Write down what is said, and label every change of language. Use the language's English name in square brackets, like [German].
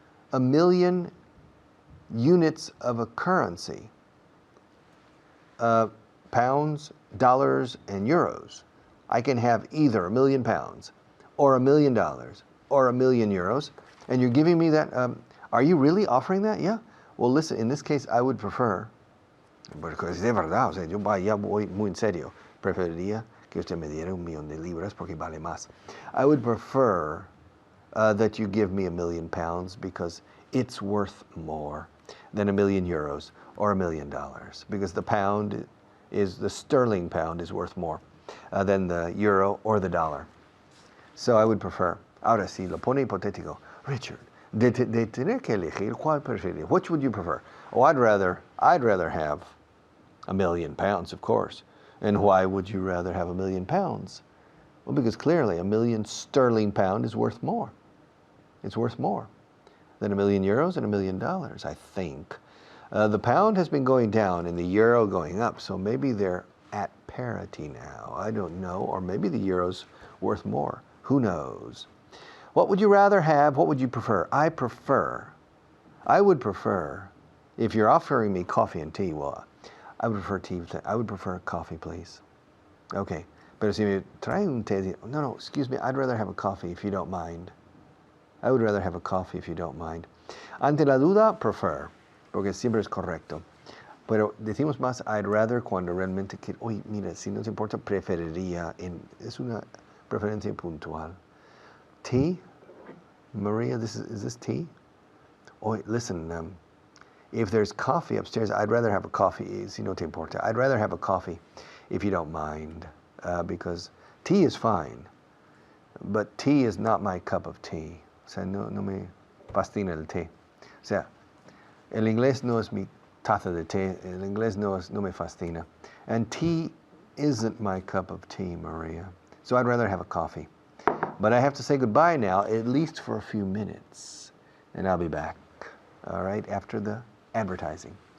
[English] 1 million units of a currency. pounds, dollars, and euros. I can have either £1 million or $1 million or 1 million euros. And you're giving me that. Are you really offering that? Yeah. Well, listen, in this case, I would prefer, [Spanish] porque es de verdad, o sea, yo ya voy muy en serio, preferiría que usted me diera 1 millón de libras porque vale más. [English] I would prefer that you give me £1 million because it's worth more than 1 million euros or $1 million, because the sterling pound is worth more than the euro or the dollar. So I would prefer. [Spanish] Ahora, si lo pone hipotético, Richard, de tener que elegir, ¿cuál preferiría? [English] Which would you prefer? Oh, I'd rather have £1 million, of course. And why would you rather have £1 million? Well, because clearly 1 million sterling pound is worth more. It's worth more than 1 million euros and $1 million, I think. The pound has been going down and the euro going up, so maybe they're at parity now. I don't know, or maybe the euro's worth more. Who knows? What would you rather have? What would you prefer? I would prefer, if you're offering me coffee and tea, well, I would prefer tea. I would prefer coffee, please. Okay. [Spanish] Pero si me trae un té, no, [English] excuse me, I'd rather have a coffee if you don't mind. I would rather have a coffee if you don't mind. [Spanish] Ante la duda, prefer, porque siempre es correcto. Pero decimos más I'd rather cuando realmente quiero, oye, mira, si no te importa, preferiría, es una preferencia puntual. [English] Tea? Maria, is this tea? Oh, listen, if there's coffee upstairs, I'd rather have a coffee, [Spanish] si no te importa. [English] I'd rather have a coffee if you don't mind, because tea is fine, but tea is not my cup of tea. [Spanish] O sea, no me fascina el té. O sea, el inglés no es mi taza de té, el inglés no me fascina. [English] And tea isn't my cup of tea, Maria. So I'd rather have a coffee. But I have to say goodbye now, at least for a few minutes. And I'll be back, all right, after the advertising.